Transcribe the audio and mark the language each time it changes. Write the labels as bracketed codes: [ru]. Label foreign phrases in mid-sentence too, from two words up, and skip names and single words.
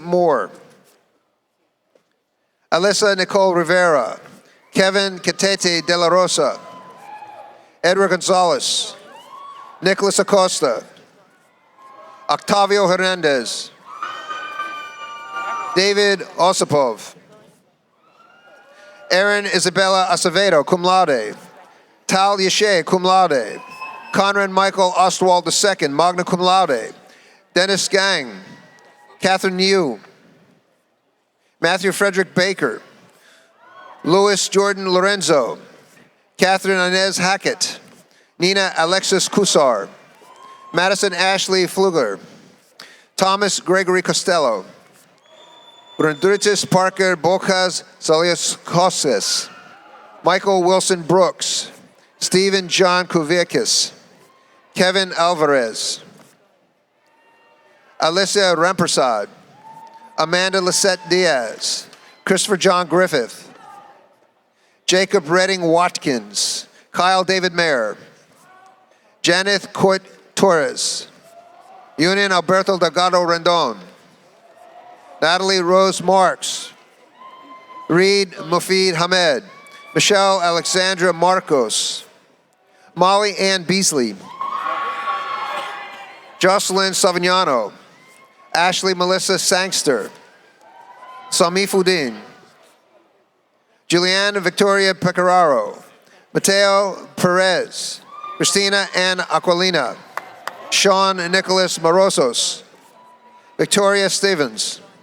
[en] Moore, Alyssa Nicole Rivera, Kevin Catete de la Rosa, Edward Gonzalez, Nicholas Acosta, Octavio Hernandez, David Osipov, Erin Isabella Acevedo, [la] cum laude, [en] Tal Yeshe, [la] cum laude, [en] Conrad Michael Ostwald [la] II, magna cum laude, [en] Dennis Gang, Catherine Yu, Matthew Frederick Baker, Louis Jordan Lorenzo, Catherine Inez Hackett, Nina Alexis Kusar, Madison Ashley Flugler, Thomas Gregory Costello, Branduritis Parker Bocas Salias Cosses, Michael Wilson Brooks, Stephen John Kuvakis, Kevin Alvarez, Alyssa Rampersad, Amanda Lisette Diaz, Christopher John Griffith, Jacob Redding Watkins, Kyle David Mayer, Janeth Coit Torres, Union Alberto Delgado Rendon, Natalie Rose Marks, Reed Mufid Hamed, Michelle Alexandra Marcos, Molly Ann Beasley, Jocelyn Savignano, Ashley Melissa Sangster, Sami Fudin, Julianne Victoria Pecoraro, Mateo Perez, Christina Ann Aquilina, Sean Nicholas Morosos, Victoria Stevens,